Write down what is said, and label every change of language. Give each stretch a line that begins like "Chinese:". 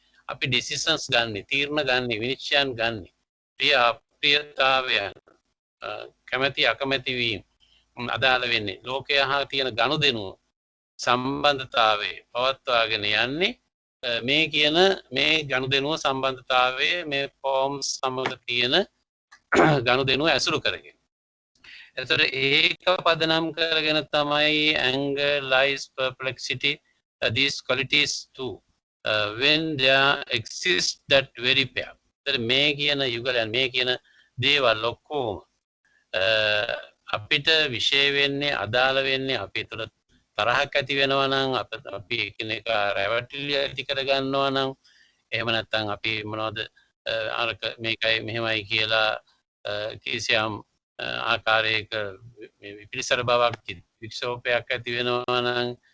Sinhala: අපි ඩිසිෂන්ස් ගන්න, තීරණ ගන්න, විනිශ්චයන් ගන්න. ප්‍රිය අප්‍රියතාවයන් කැමැති අකමැති වීම අදාළ වෙන්නේ ලෝකය හා තියෙන ගනුදෙනුව සම්බන්ධතාවයේ පවත්වාගෙන යන්නේ මේ කියන මේ ගනුදෙනුව සම්බන්ධතාවයේ මේ ෆෝම්ස් සමග තියෙන ගනුදෙනුව ඇසුරු කරගෙන. එතකොට ඒක පදනම් කරගෙන තමයි
English: anger, lies, perplexity, these qualities too when there exists that very pair.
Sinhala: මේ කියන යුගලයන් මේ කියන දේවල් ඔක්කොම අපිට විශේෂ වෙන්නේ අදාළ වෙන්නේ අපි තුළ තරහක් ඇති වෙනවා නම් අපි එකිනෙක රැවටිලි ඇති කර ගන්නවා නම් එහෙම නැත්නම් අපි මොනවද අරක මේකයි මෙහෙමයි කියලා කිසියම් ආකාරයක විපිරිසර බවක් වික්ෂෝපයක් ඇති වෙනවා නම්